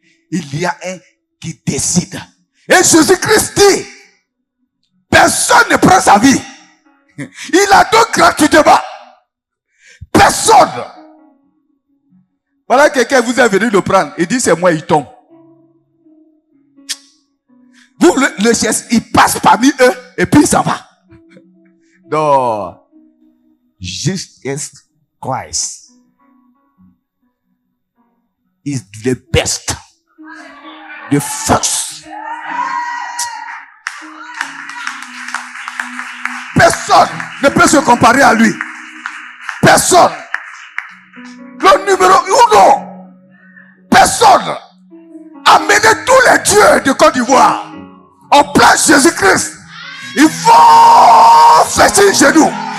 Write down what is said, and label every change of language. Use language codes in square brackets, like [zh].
[fr] Il y a un qui décide. Et Jésus-Christ dit, personne ne prend sa vie. Il la donne gratuitement. Personne. Voilà quelqu'un vous est venu le prendre. Il dit c'est moi, il tombe. Vous le cherchez, il passe parmi eux et puis il s'en va. [en] Donc, Jesus Christ is the best, the first. [fr] Personne ne peut se comparer à lui. Personne. Le numéro 1. Personne. Amenez tous les dieux de Côte d'Ivoire. On place Jésus-Christ. Il faut fléchir genoux.